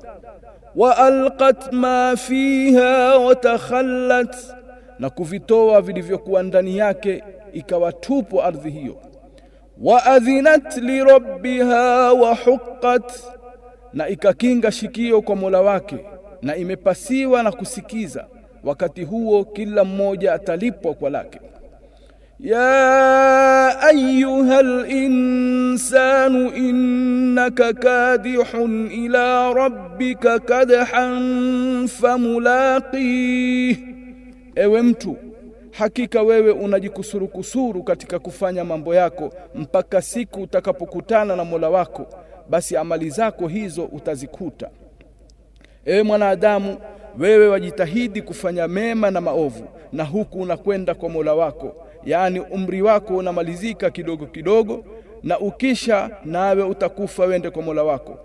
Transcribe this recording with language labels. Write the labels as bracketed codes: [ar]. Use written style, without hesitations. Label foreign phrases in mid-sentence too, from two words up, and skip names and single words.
[ar] وألقت ما فيها وتخلت, [sw] na kuvitoa vilivyokuwa ndani yake ikawatupu ardhi hiyo. [ar] وأذنت لربها وحقت, [sw] na ikakinga shikio kwa Mola wake na imepasiwa na kusikiza. Wakati huo kila mmoja atalipwa kwa lake. [ar] يا أيها الإنسان إنك كادح إلى ربك كدحا فملاقيه, [sw] ewe mtu, hakika wewe unajikusuru katika kufanya mambo yako mpaka siku utakapokutana na Mola wako, basi amali zako hizo utazikuta. Ewe mwanadamu, wewe wajitahidi kufanya mema na maovu, na huku unakwenda kwa Mola wako, yani umri wako unamalizika kidogo kidogo, na ukisha nawe utakufa wende kwa Mola wako.